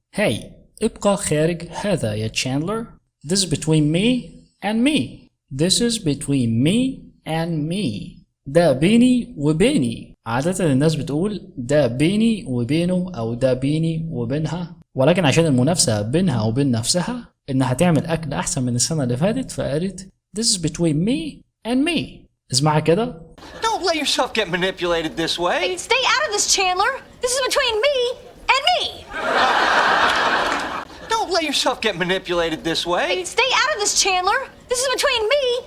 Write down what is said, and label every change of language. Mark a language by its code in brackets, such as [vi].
[ar] Hey, ابقى خارج هذا يا Chandler. [en] This is between me and me. This is between me and me. [ar] ده بيني وبيني. عادة الناس بتقول ده بيني وبينه أو ده بيني وبينها، ولكن عشان المنافسة بينها وبين نفسها إنها تعمل أكل أحسن من السنة اللي فاتت فقالت [en] This is between me and me. [ar] اسمعها كده. [en] Don't let yourself get manipulated this way. Hey, stay out of this, Chandler. This is between me and me. Don't let yourself get manipulated this way. Hey, stay out of this, Chandler. This is between me